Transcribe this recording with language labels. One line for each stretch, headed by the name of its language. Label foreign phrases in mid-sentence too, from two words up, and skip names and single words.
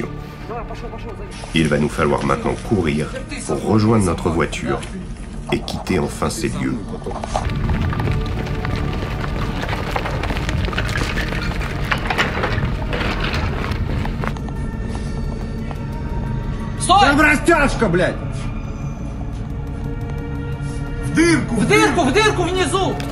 French: Il va nous falloir maintenant courir pour rejoindre notre voiture et quitter enfin ces lieux.
Russian: Там растяжка, блядь! В дырку! В дырку! В дырку внизу!